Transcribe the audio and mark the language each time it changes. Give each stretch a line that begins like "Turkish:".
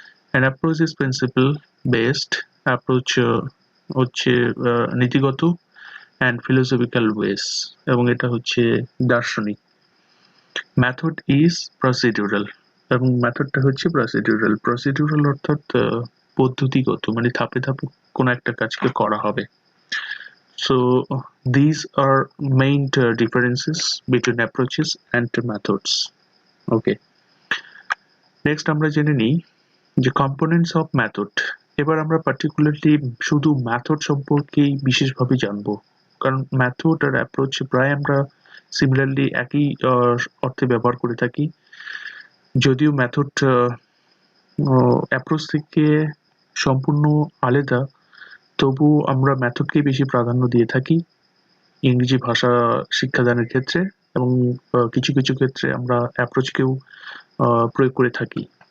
English: An approach is principal based.
Bangla: Approach হচ্ছে নীতিগত
English: and philosophical ways,
Bangla: এবং এটা হচ্ছে দার্শনিক।
English: method is procedural,
Bangla: এবং মেথডটা হচ্ছে প্রসিডিউরাল। প্রসিডিউরাল অর্থাৎ পদ্ধতিগত, ধাপে ধাপে কোনো একটা কাজকে করা হবে।
English: So these are main differences between approaches and methods. Okay, next
Bangla: আমরা জেনে নিই যে কম্পোনেন্টস অফ মেথড। এবার আমরা পার্টিকুলারলি শুধু মেথড সম্পর্কেই বিশেষভাবে জানবো, কারণ মেথড আর অ্যাপ্রোচ প্রায় আমরা সিমিলারলি একই অর্থে ব্যবহার করে থাকি, যদিও মেথড অ্যাপ্রোচ থেকে সম্পূর্ণ আলাদা, তবু আমরা মেথডকেই বেশি প্রাধান্য দিয়ে থাকি ইংরেজি ভাষা শিক্ষাদানের ক্ষেত্রে, এবং কিছু কিছু ক্ষেত্রে আমরা অ্যাপ্রোচকেও প্রয়োগ করে থাকি।